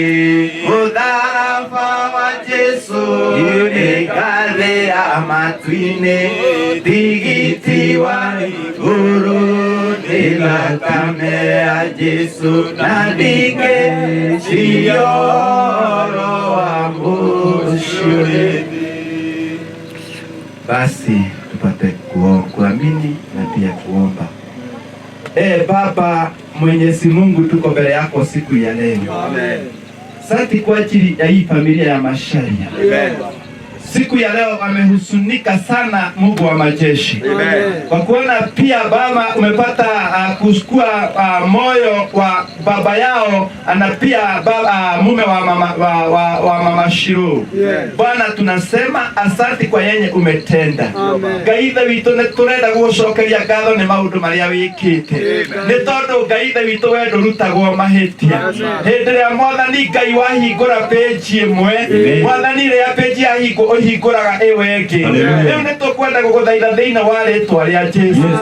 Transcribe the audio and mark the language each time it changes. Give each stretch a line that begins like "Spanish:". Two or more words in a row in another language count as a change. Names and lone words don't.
Kikuyu: Mũtharaba wa Jesũ nĩ ngathĩ ya matu-inĩ, tigiti wa igũrũ nĩ thakame ya Jesũ na ndigĩciria ũhoro wa mũcio.
Swahili: Basi tupate kuamini na pia kuomba. Baba Mwenyezi Mungu, tuko mbele yako siku ya leo. Amen. Asante kwa ajili ya hii familia ya Macharia. Amen. Siku ya leo wamehusunika sana, Mungu wa majeshi. Amen. Kwa kuona pia Baba umepata kuchukua moyo wa baba yao na pia mume wa mama Shiro.
English: Yes.
Swahili: Bwana tunasema asante kwa yenye umetenda.
Kikuyu: Gaitha witũ nĩ tũrenda gũcokeria ngatho nĩ maũndũ marĩa wĩkĩte. Nĩ tondũ Gaitha witũ we ndũrutagwo mahĩtia. Hĩndĩ ĩrĩa Mwathani Ngai wahingũra page ĩmwe, Mwathani rĩrĩa page yahingwo ũhingũraga ĩyo ĩngĩ. Rĩu nĩ tũkwenda gũgũthaitha thĩinĩ wa rĩtwa rĩa Jesũ.